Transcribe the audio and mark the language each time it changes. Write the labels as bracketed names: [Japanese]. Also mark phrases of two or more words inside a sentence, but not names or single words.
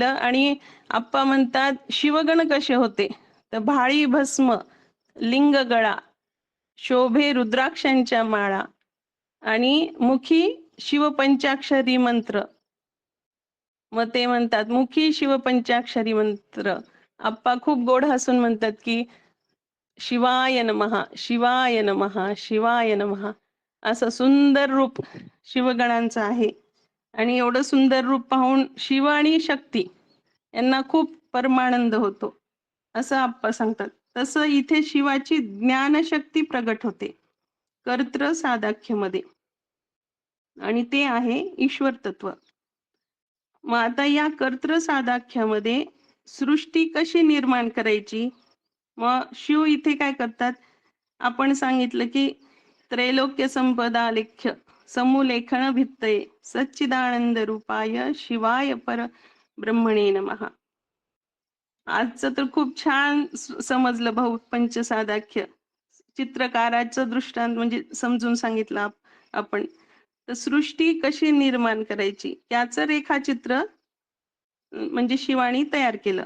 [Marathi] आणि आप्पा म्हणतात, शिवगण कसे होते, तर भाळी भस्म, लिंग गळा, शोभे रुद्राक्षांच्या माळा, आणि मुखी शिवपंचाक्षरी मंत्र. मग ते म्हणतात, मुखी शिवपंचाक्षरी मंत्र. आप्पा खूप गोड हसून म्हणतात की [Sanskrit] शिवाय नमः, शिवाय नमः, शिवाय नमः. [Marathi] असं सुंदर रूप शिवगणांचं आहे. आणि एवढं सुंदर रूप पाहून शिव आणि शक्ती यांना खूप परमानंद होतो, असं आप्पा सांगतात. तसं इथे शिवाची ज्ञानशक्ती प्रगट होते कर्तृ सादाख्यमध्ये, आणि ते आहे ईश्वर तत्व. मग आता या कर्तृ सादाख्यामध्ये सृष्टी कशी निर्माण करायची, मग शिव इथे काय करतात, आपण सांगितलं की [Sanskrit] त्रैलोक्य संपदा लेख्य समुलेखन भित्तये सच्चिदानंद रूपाय शिवाय पर ब्रह्मणे नमः. [Marathi] आजचं तर खूप छान समजलं भाऊ पंचसादाख्य. चित्रकाराचं दृष्टांत म्हणजे समजून सांगितलं आपण. तर सृष्टी कशी निर्माण करायची याचं रेखाचित्र म्हणजे शिवानी तयार केलं.